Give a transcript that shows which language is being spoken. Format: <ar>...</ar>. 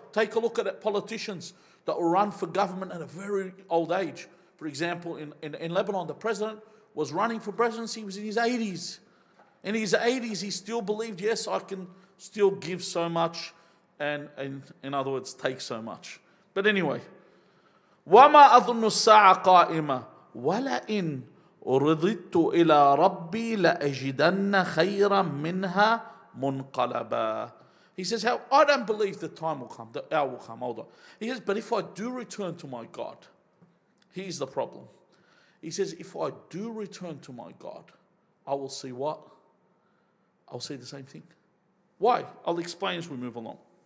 <en>Take a look at politicians that will run for government at a very old age. For example, in Lebanon, the president was running for presidency. He was in his 80s. In his 80s, he still believed, yes, I can still give so much and in other words, take so much. But anyway,</en> <ar>وما أظن الساعة قائمة ولئن رددت إلى ربي لأجدن خيرا منها منقلبا.</ar> <en>He says, how I don't believe the time will come, the hour will come. Hold on. He says, but if I do return to my God, here's the problem. He says, if I do return to my God, I will see what? I'll see the same thing. Why? I'll explain as we move along.</en>